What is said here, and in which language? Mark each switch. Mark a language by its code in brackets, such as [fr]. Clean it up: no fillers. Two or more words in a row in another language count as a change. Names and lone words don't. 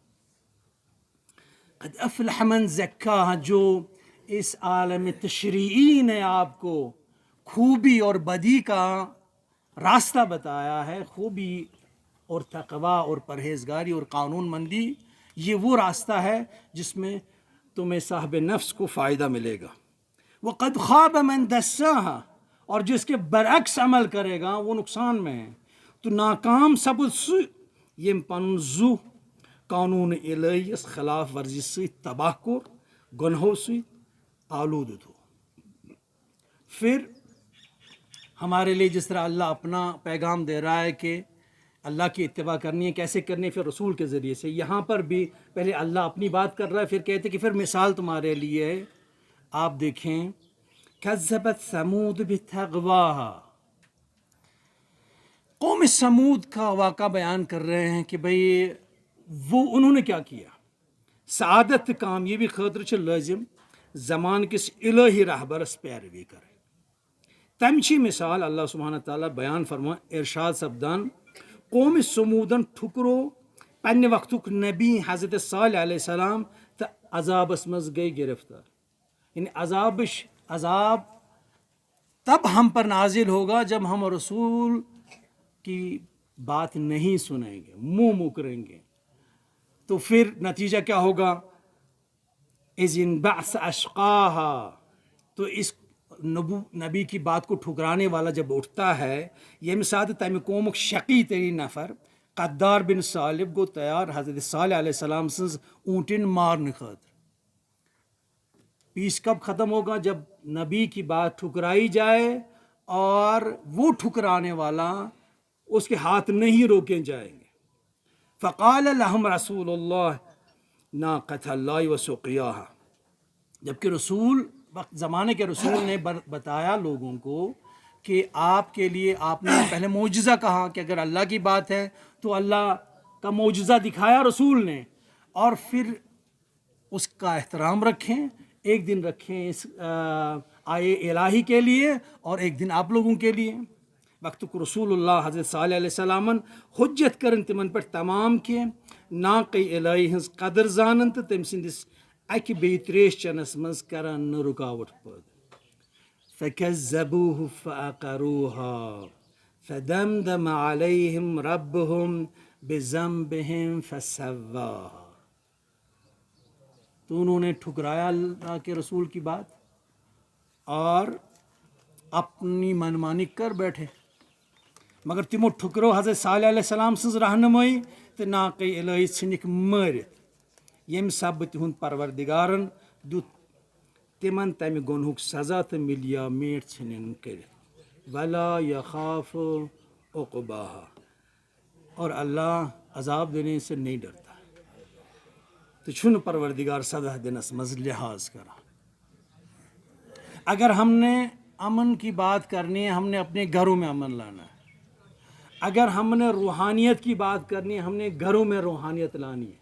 [ar] قد افلح من زکاہا، [ur] جو اس عالم تشریعی نے آپ کو خوبی اور بدی کا راستہ بتایا ہے، خوبی اور تقویٰ اور پرہیزگاری اور قانون مندی، یہ وہ راستہ ہے جس میں تمہیں صاحب نفس کو فائدہ ملے گا۔ [ar] وقد خواب من دساہا، [ur] اور جس کے برعکس عمل کرے گا وہ نقصان میں ہے۔ [ks] تو ناکام سپد سُہ یم پن زو قانون الہیس خلاف ورزی سے تباہ کور، [ur] گنہوں سے آلود ہو۔ پھر ہمارے لیے جس طرح اللہ اپنا پیغام دے رہا ہے کہ اللہ کی اتباع کرنی ہے، کیسے کرنی ہے؟ پھر رسول کے ذریعے سے۔ یہاں پر بھی پہلے اللہ اپنی بات کر رہا ہے، پھر کہتے کہ پھر مثال تمہارے لیے ہے۔ آپ دیکھیں [ar] کذبت ثمود بطغواہا، [ur] قوم سمود کا واقعہ بیان کر رہے ہیں کہ بھئی وہ انہوں نے کیا کیا۔ [ks] سعادت کامیابی خاطر چھ لازم زمان کس الہی رہبرس پیروی کرے۔ تمچی مثال [ar] اللہ سبحانہ تعالیٰ [ks] بیان فرما ارشاد سپدان قوم سمودن ٹھکرو پنہ وقتک نبی حضرت صالح [ar] علیہ السلام [ks] تو عذابس مز گئی گرفتار۔ [ur] یعنی عذاب تب ہم پر نازل ہوگا جب ہم رسول کی بات نہیں سنیں گے، منہ کریں گے، تو پھر نتیجہ کیا ہوگا؟ [ar] اذ انبعث اشقاہا، [ur] تو اس نبی کی بات کو ٹھکرانے والا جب اٹھتا ہے، یہ مثال [ks] تمہ قومک شقی ترین نفر قدار بن صالب گو تیار حضرت صالح [ar] علیہ السلام [ks] سنز اونٹن مارنے خاطر۔ [ur] پیس کب ختم ہوگا؟ جب نبی کی بات ٹھکرائی جائے اور وہ ٹھکرانے والا اس کے ہاتھ نہیں روکے جائیں گے۔ [ar] فقال لهم رسول اللہ ناقۃ اللہ وسقیاہا، [ur] جبکہ رسول وقت زمانے کے رسول نے بتایا لوگوں کو کہ آپ کے لیے، آپ نے پہلے معجزہ کہا کہ اگر اللہ کی بات ہے تو اللہ کا معجزہ دکھایا رسول نے، اور پھر اس کا احترام رکھیں، ایک دن رکھیں اس آئے الہی کے لیے اور ایک دن آپ لوگوں کے لیے۔ [ks] وقت کو رسول اللہ حضرت صالح [ar] علیہ السلام [ks] حجت کرن تمن پر تمام کی ناقی الہی ہز قدر زانن تو تم سندس اکہ بی تریش چنس مز کران نہ رکاوٹ پد۔ [ar] فکذبوہ فعقروہا فدمدم علیہم ربہم بذنبہم فسواہا، [ur] تو انہوں نے ٹھکرایا اللہ کے رسول کی بات اور اپنی منمانی کر بیٹھے۔ [ks] مگر تمو ٹھکرو حضرت صالح [ar] علیہ السلام [ks] سز رہنمائی تو ناقے الہی ژھنک مارت یم سب تہند پروردگارن دیت تمن تمہ گنہک سزا تو ملیا میٹ ژھنن کرت [ar] ولا یخاف عقباہا [ur] اور اللہ عذاب دینے سے نہیں ڈرتا [ks] تو چھن پروردگار سزا دنس مز لحاظ کرا. [ur] اگر ہم نے امن کی بات کرنی ہے ہم نے اپنے گھروں میں امن لانا ہے. اگر ہم نے روحانیت کی بات کرنی ہے ہم نے گھروں میں روحانیت لانی ہے.